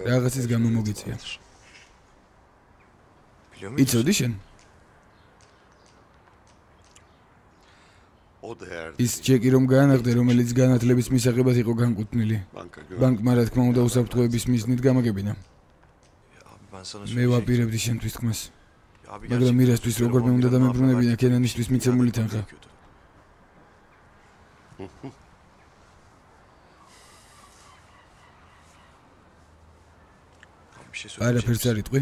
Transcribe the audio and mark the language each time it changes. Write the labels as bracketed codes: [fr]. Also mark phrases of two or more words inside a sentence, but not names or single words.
[ka] რაღაცის გამო მოგიწია [tr] Biliyor musun? [ka] იცოდი შენ [tr] O değerli. [ka] ის ჩეკი რომ გაანახდე რომელიც განათლების მისაღებად იყო განკუთვნილი [tr] Banka güven. [ka] ბანკმა რა თქმა უნდა უსაფრთხოების მიზნით გამაგებინა [tr] Abi ben sana [ka] მე ვაპირებდი შენთვის თქმას Abi მაგრამ მირასთვის როგორმე უნდა დამებრუნებინა კენანისთვის მიცემული თანხა [tr] Bir şey [ka] არაფერს არ იტყვი